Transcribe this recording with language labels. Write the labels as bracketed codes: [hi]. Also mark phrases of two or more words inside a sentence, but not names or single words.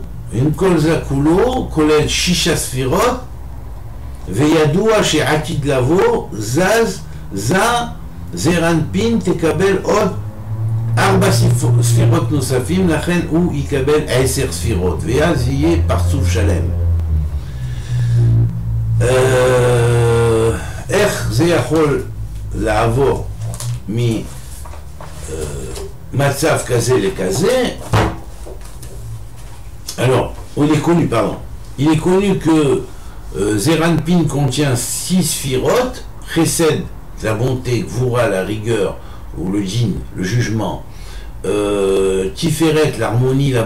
[he] עם כל זה כולו כולל 6 ספירות, וידוע שעתיד לבוא זז, זרנפין תקבל עוד 4 ספירות נוספים, לכן הוא יקבל 10 ספירות, ואז יהיה פרצוף שלם. איך זה יכול לעבור ממצב כזה לכזה? [fr] Alors, il est connu que Zeranpin contient 6 sphirotes, Chesed, la bonté, Gvura, la rigueur, ou le djinn, le jugement, Tiferet, l'harmonie, la